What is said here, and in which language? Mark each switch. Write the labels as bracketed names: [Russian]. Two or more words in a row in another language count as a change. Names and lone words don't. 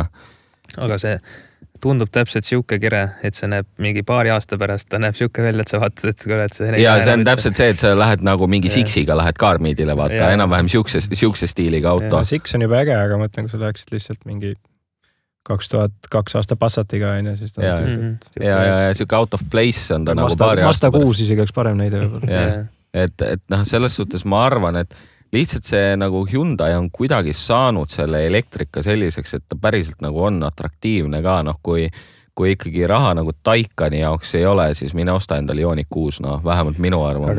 [Estonian] Aga see tundub täpselt siuke kire, et see näeb mingi paari aasta pärast, ta näeb siuke välja, et sa vaatad, et kuule, et see... Ja see on täpselt see, et sa lähed nagu mingi Sixiga, lähed Carmeedile, vaata, enam-vähem siukse stiiliga auto. Six on juba äge, aga mõtlen, kui sa läheksid lihtsalt mingi 2002 aasta Passatiga, siis ta on... Ja siuke [English] out of place [Estonian] on ta nagu paari aasta pärast. Mazda 6 isegi oleks parem näide. Et selles suhtes ma arvan, et lihtsalt see nagu Hyundai on kuidagi saanud selle elektrika selliseks, et ta päriselt nagu on atraktiivne ka, kui ikkagi raha nagu Taycani jaoks ei ole, siis mine osta endale Ioniq 6, vähemalt minu arvamus.